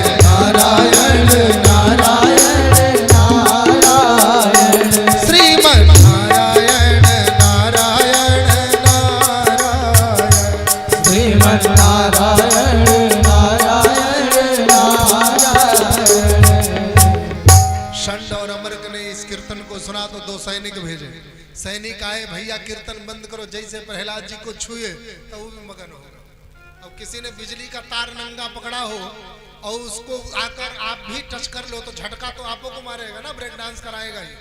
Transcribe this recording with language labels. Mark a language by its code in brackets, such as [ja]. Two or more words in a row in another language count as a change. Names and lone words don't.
[hi] नारायण नारायण नारायण श्रीमन नारायण नारायण नारायण श्रीमन नारायण नारायण नारायण षंड और अमृत ने इस कीर्तन को सुना तो दो सैनिक भेजे। सैनिक आए, भैया कीर्तन बंद करो। जैसे प्रहलाद जी को छुए तो वो भी मगन हो गए। अब किसी ने बिजली का तार नंगा पकड़ा हो और उसको आकर आप भी टच कर लो तो झटका तो आपको को मारेगा ना, [en] break dance [hi] कराएगा ही।